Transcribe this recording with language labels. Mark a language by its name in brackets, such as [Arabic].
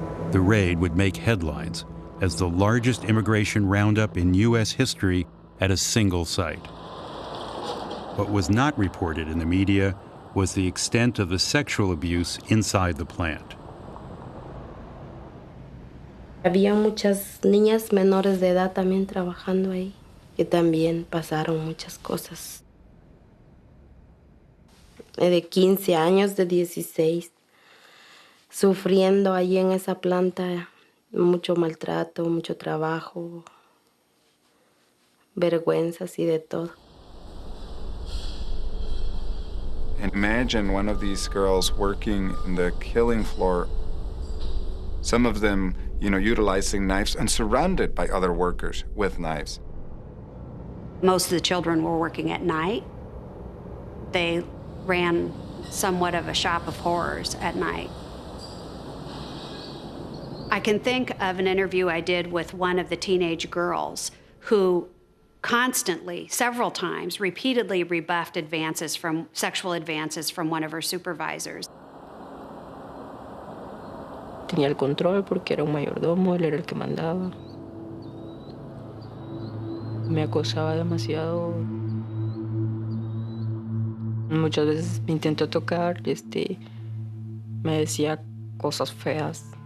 [English] The raid would make headlines as the largest immigration roundup in U.S. history at a single site. What was not reported in the media was the extent of the sexual abuse inside the plant. [Spanish] Había muchas niñas menores de edad también trabajando ahí, que también pasaron muchas cosas. De 15 años, de 16, sufriendo allí en esa planta mucho maltrato, mucho trabajo, vergüenzas y de todo. [English] Imagine one of these girls working in the killing floor, some of them, utilizing knives and surrounded by other workers with knives. Most of the children were working at night. They ran somewhat of a shop of horrors at night. I can think of an interview I did with one of the teenage girls who constantly, several times, repeatedly rebuffed sexual advances from one of her supervisors. [Spanish] Tenía el control porque era un mayordomo, él era el que mandaba. Me acosaba demasiado. Muchas veces me intentó tocar, me decía cosas feas.